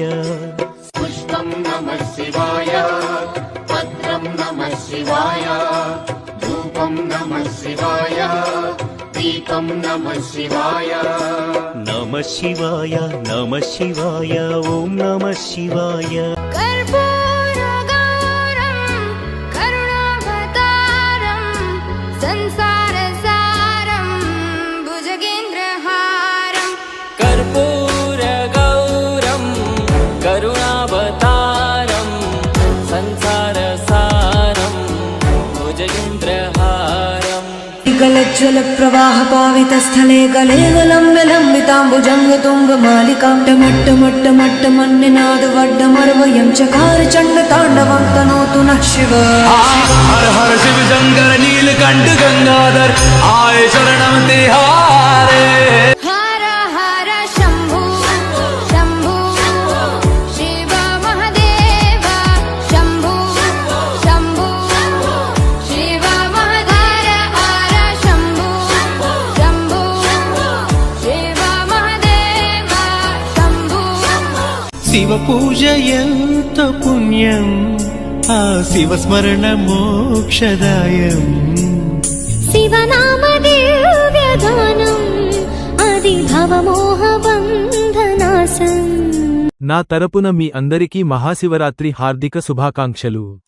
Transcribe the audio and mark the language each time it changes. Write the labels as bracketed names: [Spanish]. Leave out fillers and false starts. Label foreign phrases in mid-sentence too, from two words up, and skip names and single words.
[Sanskrit] పుష్పం నమః శివాయ పత్రం నమః శివాయ ధూపం నమః శివాయ దీపం నమః శివాయ నమ శివాయ నమ శివాయ ఓం నమ శివాయ कर्पूरगौरं करुणावतारं संसारसारं भुजगेन्द्रहारं कर्पूरगौरं करुणावतारं संसारसारं भुजगेन्द्रहारं गलज्ज्वल प्रवाह पावित स्थले गले गलम्ब्य लम्बिताम्बुजङ्ग तुङ्ग मालिकां टमट्ट मन्निनाद वड्डमर्वयं चकार चण्ड ताण्डवं तनोतु नः शिव [Hindi] हर हर शिव शंकर नीलकंठ गंगाधर आए शरणम तिहारे हर हर शम्भु शम्भु शिव महदेव शम्भु शम्भु शिव महदेव हर शम्भु शम्भु शिव महदेव शम्भु [Telugu] శివ పూజ ఎంత పుణ్యం ఆ శివ స్మరణ మోక్షదాయం శివనామ దివ్యగానం అది భవమోహబంధనాశం నా తరపున మీ అందరికీ మహాశివరాత్రి హార్దిక శుభాకాంక్షలు